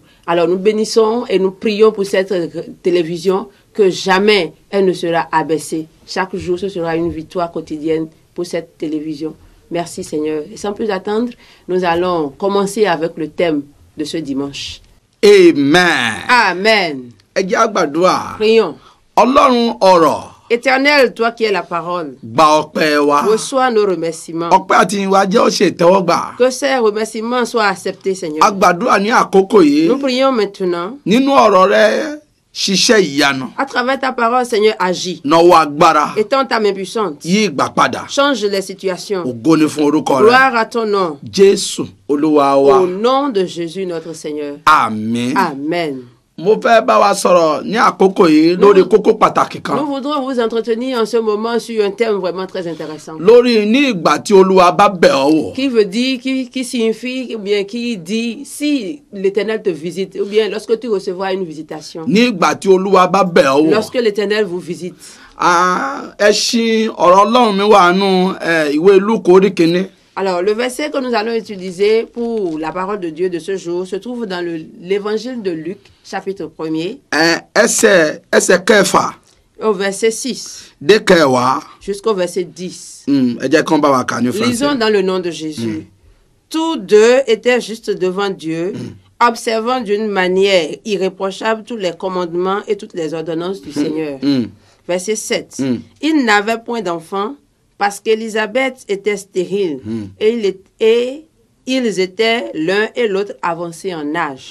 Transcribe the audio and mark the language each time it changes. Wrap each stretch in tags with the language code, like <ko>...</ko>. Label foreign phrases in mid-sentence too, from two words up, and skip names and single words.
<fr>Alors nous bénissons et nous prions pour cette télévision que jamais elle ne sera abaissée. Chaque jour, ce sera une victoire quotidienne pour cette télévision. Merci Seigneur. Et sans plus attendre, nous allons commencer avec le thème de ce dimanche. Amen. Amen.</fr> <yo>Ẹ jẹ́ a gbàdúrà.</yo> <fr>Prions.</fr> <yo>Ọlọ́run ọ̀rọ̀.</yo> <fr>Éternel, toi qui es la parole,</fr> <yo>Gba ọpẹ́ wa.</yo> <fr>reçois nos remerciements.</fr> <yo>Ọpẹ́ àti ìwà jẹ́ ó ṣe ìtẹ́wọ́gbà.</yo> <fr>Que ces remerciements soient acceptés,</fr> <yo>A</yo> <fr>Seigneur.</fr> <yo>gbàdúrà ní àkókò yìí.</yo> <fr>Nous prions maintenant.</fr> <yo>Nínú ọ̀rọ̀ rẹ ṣiṣẹ́ ìyanu.</yo> <fr>À travers ta parole, Seigneur, agis.</fr> <yo>Nawọ́ agbára.</yo> <fr>Étends ta main puissante.</fr> <yo>Yí ìgbà padà.</yo> <fr>Change les situations.</fr> <yo>Ògo ni fún orúkọ rẹ.</yo> <fr>Gloire à ton nom.</fr> <yo>Jésù Olúwa wa.</yo> <fr>Au nom de Jésus, notre Seigneur.</fr> <yo>Àmín.</yo> <fr>Amen.</fr> <yo>Mo fẹ́ bá wa sọ̀rọ̀ ní àkókò yìí lórí kókó pàtàkì kan.</yo> <fr>Nous voudrons vous entretenir en ce moment sur un thème vraiment très intéressant.</fr> <yo>Lórí ní ìgbà tí Olúwa bá bẹ̀ ọ́ wò.</yo> <fr>Qui veut dire, qui signifie, ou bien qui dit, si l'Éternel te visite, ou bien lorsque tu recevras une visitation.</fr> <yo>Ní ìgbà tí Olúwa bá bẹ̀ ọ́ wò.</yo> <fr>Lorsque l'Éternel vous visite.</fr> <yo>Ẹṣin ọ̀rọ̀ Ọlọ́run mi wà nù ìwé Lúùkù orí kìíní.</yo> <fr>Alors, le verset que nous allons utiliser pour la parole de Dieu de ce jour se trouve dans l'évangile de Luc, chapitre 1er,</fr> <yo>Ẹsẹ̀ kẹfà</yo> <fr>au verset 6</fr> <yo>dé kẹwàá.</yo> <fr>jusqu'au verset 10.</fr> <yo>Ẹ jẹ́ kán bá wa kà ní</yo> <fr>Lisons</fr> <yo>Français.</yo> <fr>dans le nom de Jésus. Tous deux étaient justes devant Dieu, observant d'une manière irréprochable tous les commandements et toutes les ordonnances du Seigneur. Verset 7. Ils n'avaient point d'enfants parce qu'Élisabeth était stérile et ils étaient l'un et l'autre avancés en âge.</fr>